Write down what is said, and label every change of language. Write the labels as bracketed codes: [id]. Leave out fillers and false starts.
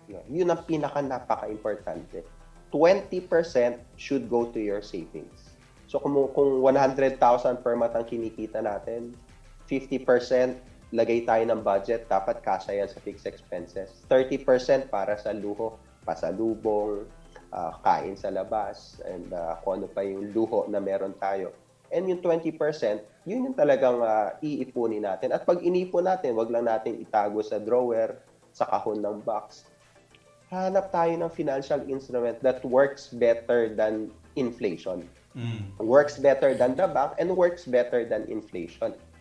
[tl] Yun ang napaka-importante. [en] 20% should go to your savings. [tl] So, kung 100,000 per month ang kinikita natin, 50% lagay tayo ng budget, dapat kasya yan sa fixed expenses. 30% para sa luho, pasalubong, kain sa labas, and kung ano pa yung luho na meron tayo. And yung 20%, yun yung talagang iipunin natin. At pag inipon natin, wag lang natin itago sa drawer, sa kahon ng box. Hanap tayo ng [en] financial instrument that works better than inflation. Works better than the bank and works better than inflation.